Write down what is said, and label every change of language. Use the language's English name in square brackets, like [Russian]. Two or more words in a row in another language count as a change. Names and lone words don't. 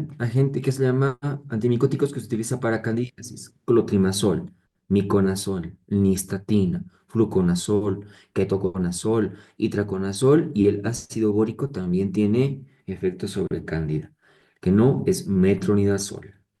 [Spanish] Agente que se llama antimicóticos que se utiliza para candidiasis. Clotrimazol, miconazol, nistatina, fluconazol, ketoconazol, itraconazol y el ácido bórico también tiene efectos sobre cándida, que no es metronidazol.